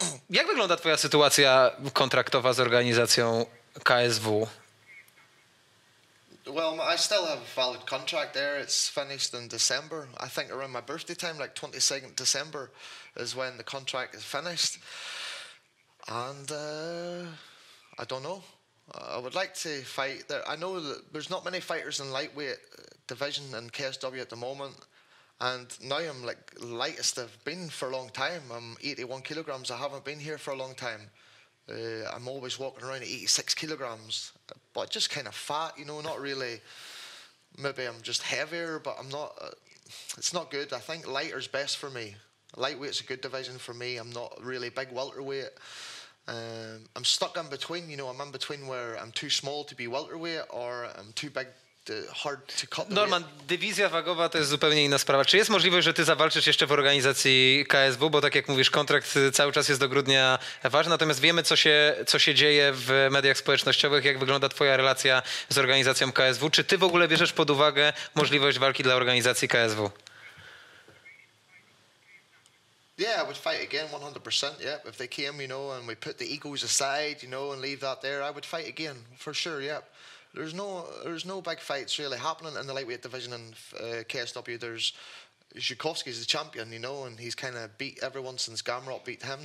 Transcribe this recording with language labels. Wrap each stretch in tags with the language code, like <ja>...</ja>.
<pl>Jak wygląda twoja sytuacja kontraktowa z organizacją KSW?</pl> <en>Well, I still have a valid contract there. It's finished in December. I think around my birthday time, like 22nd December, is when the contract is finished. And I don't know. I would like to fight there. I know that there's not many fighters in lightweight division in KSW at the moment. And now I'm like lightest I've been for a long time. I'm 81 kilograms. I haven't been here for a long time. I'm always walking around at 86 kilograms, but just kind of fat, you know, not really. Maybe I'm just heavier, but I'm not. It's not good. I think lighter's best for me. Lightweight's a good division for me. I'm not really big welterweight. I'm stuck in between, you know. I'm in between where I'm too small to be welterweight, or I'm too big. Hard to cut the</en> <pl>Norman, dywizja wagowa to jest zupełnie inna sprawa. Czy jest możliwość, że ty zawalczysz jeszcze w organizacji KSW? Bo tak jak mówisz, kontrakt cały czas jest do grudnia ważny, natomiast wiemy, co się dzieje w mediach społecznościowych, jak wygląda twoja relacja z organizacją KSW. Czy ty w ogóle bierzesz pod uwagę możliwość walki dla organizacji KSW?</pl> <en>Yeah, I would fight again 100%, yeah. If they came, you know, and we put the egos aside, you know, and leave that there, I would fight again, for sure, yeah. There's no big fights really happening in the lightweight division in KSW. There's Zhukovsky's the champion, you know, and he's kind of beat everyone since Gamrot beat him.</en>